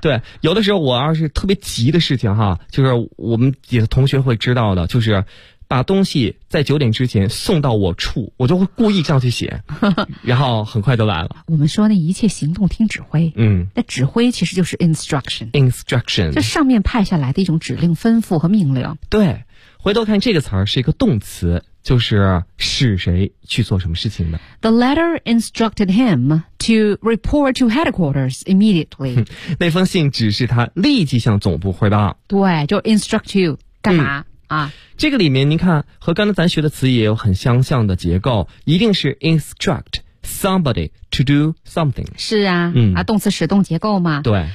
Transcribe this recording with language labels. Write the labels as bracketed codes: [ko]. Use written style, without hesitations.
[zh] 对，有的时候我要是特别急的事情哈，就是我们几个同学会知道的，就是把东西在九点之前送到我处，我就会故意这样去写，然后很快就来了。我们说那一切行动听指挥，嗯，那指挥其实就是 instruction 这上面派下来的一种指令吩咐和命令，对，回头看这个词儿是一个动词，就是使谁去做什么事情的。 [en] The letter instructed him to report to headquarters immediately. [zh] 那封信指示他立即向总部汇报。对，就 instruct you 干嘛、嗯、啊？这个里面您看和刚才咱学的词也有很相像的结构，一定是 [en] instruct somebody to do something。 [zh] 是啊，嗯啊，动词使动结构嘛。对，